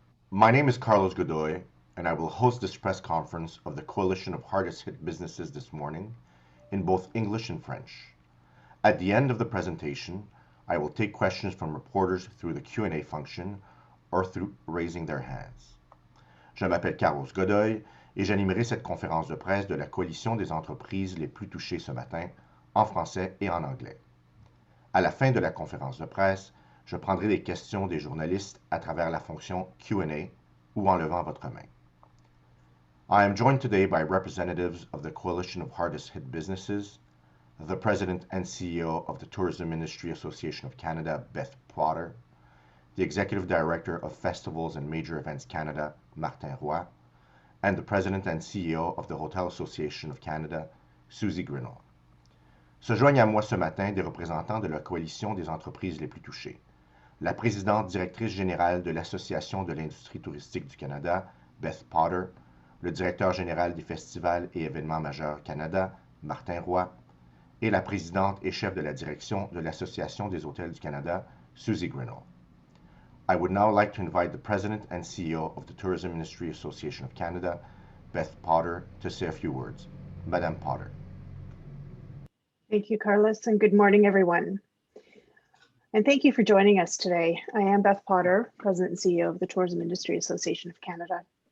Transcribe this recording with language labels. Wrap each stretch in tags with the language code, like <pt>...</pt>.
<en>My name is Carlos Godoy, and I will host this press conference of the Coalition of Hardest Hit Businesses this morning in both English and French. At the end of the presentation, I will take questions from reporters through the Q&A function or through raising their hands.</en> <fr>Je m'appelle Carlos Godoy et j'animerai cette conférence de presse de la Coalition des entreprises les plus touchées ce matin, en français et en anglais. À la fin de la conférence de presse, je prendrai les questions des journalistes à travers la fonction Q&A ou en levant votre main.</fr> <en>I am joined today by representatives of the Coalition of Hardest Hit Businesses, the President and CEO of the Tourism Industry Association of Canada, Beth Potter, the Executive Director of Festivals and Major Events Canada, Martin Roy, and the President and CEO of the Hotel Association of Canada, Susie Grinnell.</en> <fr>Se joignent à moi ce matin des représentants de la Coalition des entreprises les plus touchées. La présidente directrice générale de l'Association de l'industrie touristique du Canada, Beth Potter, le directeur général des festivals et événements majeurs Canada, Martin Roy, et la présidente et chef de la direction de l'Association des hôtels du Canada, Susie Grinnell.</fr> <en>I would now like to invite the President and CEO of the Tourism Industry Association of Canada, Beth Potter, to say a few words.</en> <fr>Madame Potter.</fr> <en>Thank you, Carlos, and good morning, everyone. And thank you for joining us today. I am Beth Potter, President and CEO of the Tourism Industry Association of Canada.</en>